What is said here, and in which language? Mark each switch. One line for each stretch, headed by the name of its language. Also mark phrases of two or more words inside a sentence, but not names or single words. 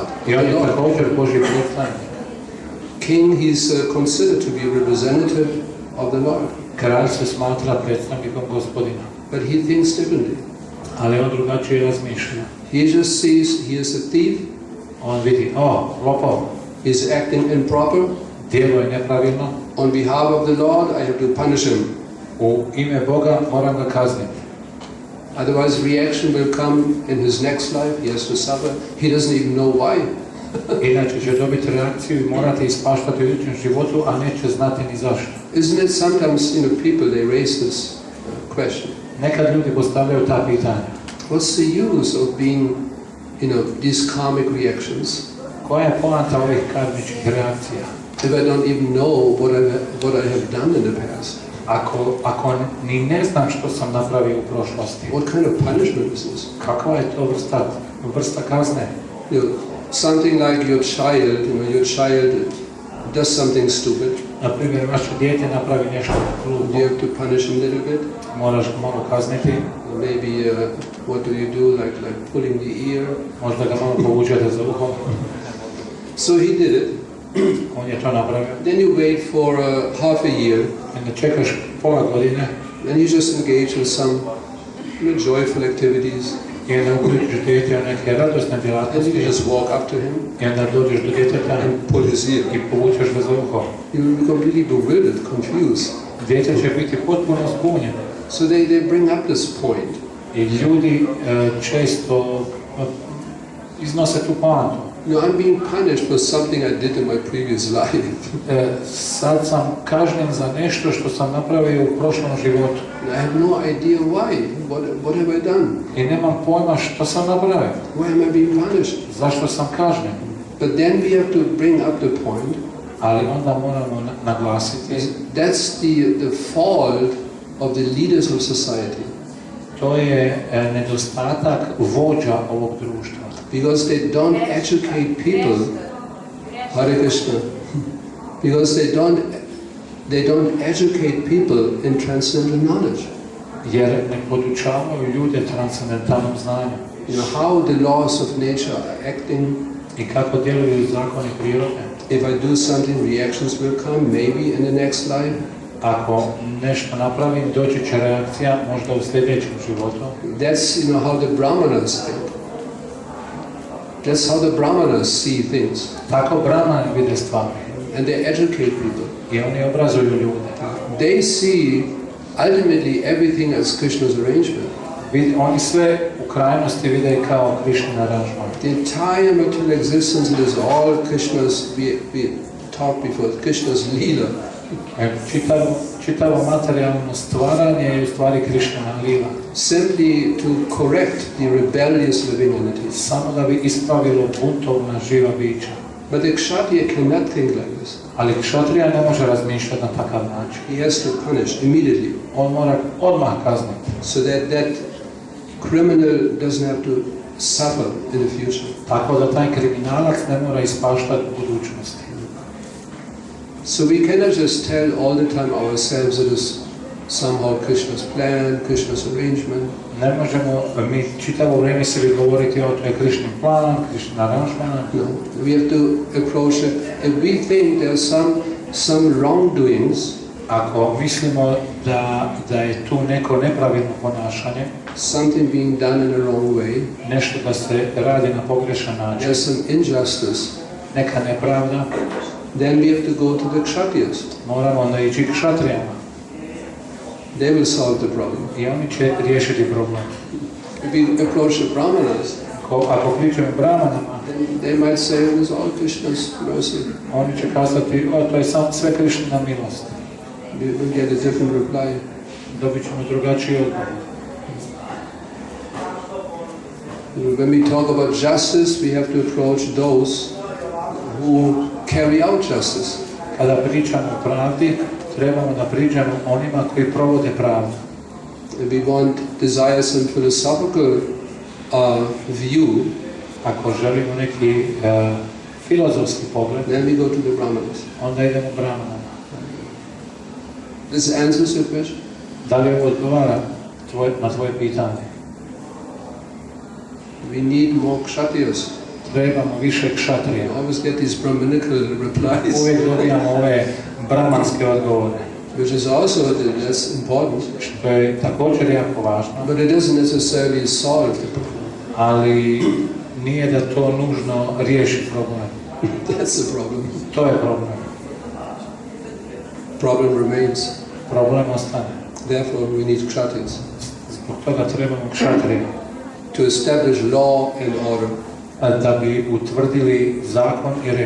Croatian: I on je također Božji predstavnik.
English: King, he's considered to be representative of the Lord.
Croatian: Kralj se smatra predstavnikom Gospodina.
English: But he thinks differently.
Croatian: Ali on drugačije razmišlja.
English: He just sees he is a thief.
Croatian: On vidi, lopov.
English: He's acting improper.
Croatian: Djeluje nepravilno.
English: On behalf of the Lord, I have to punish him.
Croatian: U ime Boga moram ga kazniti.
English: Otherwise reaction will come in his next life, he has to suffer. He doesn't even know why.
Croatian: Inače će dobiti reakciju i morati ispaštati u idućem životu, a neće znati ni zašto.
English: Isn't it sometimes, people, they raise this question.
Croatian: Nekad ljudi postavljaju ta pitanja.
English: What's the use of being, these karmic reactions?
Croatian: Koja je poanta ovih karmičkih reakcija?
English: If I don't even know what I have done in the past.
Croatian: Ako ni ne znam što sam napravio u prošlosti.
English: What kind of punishment is this?
Croatian: Kakva je to vrsta kazne?
English: Something like your child does something stupid.
Croatian: Na primjer, vaše dijete napravi nešto glupo.
English: You have to punish him a little bit.
Croatian: Moraš ga malo kazniti.
English: Maybe what do you do, like pulling the ear?
Croatian: Možda ga malo povučete za uho.
English: So he did it.
Croatian: On je to napravio.
English: Then you wait for half a year.
Croatian: Onda čekaš pola godine.
English: And you just engage in some joyful activities.
Croatian: I onda uključiš dijete u neke radosne djelatnosti.
English: And you just walk up to him.
Croatian: I onda dođeš do djeteta
English: and pull his ear.
Croatian: I povučeš ga za uho.
English: You will be completely bewildered, confused.
Croatian: Dijete će biti potpuno zbunjeno.
English: So they bring up this point.
Croatian: I ljudi često iznose tu poantu.
English: No, I'm being punished for something I did in my previous life.
Croatian: Sad sam kažnjen za nešto što sam napravio u prošlom životu.
English: I have no idea why. What have I done?
Croatian: I nemam pojma što sam napravio.
English: Why am I being punished?
Croatian: Zašto sam kažnjen?
English: But then we have to bring up the point.
Croatian: Ali onda moramo naglasiti.
English: That's the fault of the leaders of society.
Croatian: To je nedostatak vođa ovog društva.
English: Because they don't educate people.
Sanskrit: Hare Krishna.
English: Because they don't educate people in transcendental knowledge.
Croatian: Jer ne podučavaju ljude transcendentalnom znanju.
English: You know how the laws of nature are acting.
Croatian: I kako djeluju zakoni prirode.
English: If I do something, reactions will come, maybe in the next life.
Croatian: Ako nešto napravim, doći će reakcija, možda u sljedećem životu.
English: That's how the brahmanas think. That's how the brahmanas see things.
Croatian: Tako brahmani vide stvari.
English: And they educate people.
Croatian: I oni obrazuju ljude.
English: They see ultimately everything as Krishna's arrangement.
Croatian: Oni sve u krajnosti vide kao Krishnin aranžman.
English: The entire material existence is all Krishna's, we talked before, Krishna's lila.
Croatian: Čitavo materijalno stvaranje je u stvari Krishnina lila.
English: Simply to correct the rebellious living entities.
Croatian: Samo da bi ispravilo buntovna živa bića.
English: But the kshatriya cannot think like this.
Croatian: Ali kshatrija ne može razmišljati na takav način.
English: He has to punish immediately.
Croatian: On mora odmah kazniti.
English: So that criminal doesn't have to suffer in the future.
Croatian: Tako da taj kriminalac ne mora ispaštati u budućnosti.
English: So we cannot just tell all the time ourselves that it is somehow Krishna's plan, Krishna's arrangement.
Croatian: Ne možemo mi čitavo vrijeme sebi govoriti o to je Krishnin plan, Krishnin aranžman.
English: No, we have to approach it. If we think there are some wrongdoings,
Croatian: ako mislimo da je tu neko nepravilno ponašanje,
English: something being done in a wrong way,
Croatian: nešto da se radi na pogrešan način,
English: there's some injustice,
Croatian: neka nepravda,
English: then we have to go to the kshatriyas.
Croatian: moramo onda ići k kshatrijama.
English: They will solve the problem.
Croatian: I oni će riješiti problem.
English: If we approach the brahmanas,
Croatian: Ako pričamo brahmanama,
English: then they might say it is all Krishna's mercy.
Croatian: oni će kazati, to je sve Krishnina milost.
English: We will get a different reply.
Croatian: Dobit ćemo drugačiji odgovor.
English: When we talk about justice, we have to approach those who carry out justice.
Croatian: Kada pričamo o pravdi, trebamo da priđemo onima koji provode pravdu.
English: If we want desire some philosophical view,
Croatian: ako želimo neki filozofski pogled,
English: then we go to the brahmanas.
Croatian: onda idemo brahmanama.
English: This answers your question?
Croatian: Da li ovo odgovara na tvoje pitanje?
English: We need more kshatriyas.
Croatian: Trebamo više kshatrija.
English: We always get these brahmanical replies.
Croatian: Uvijek dobijamo ove brahmanske odgovore.
English: Which is also that's important.
Croatian: Što je također jako važno.
English: But it doesn't necessarily solve the problem.
Croatian: Ali nije da to nužno riješi problem.
English: That's the problem.
Croatian: To je problem.
English: Problem remains.
Croatian: Problem ostane.
English: Therefore we need kshatriyas.
Croatian: Zbog toga trebamo kshatrije.
English: To establish law and order.
Croatian: Da bi utvrdili zakon i red.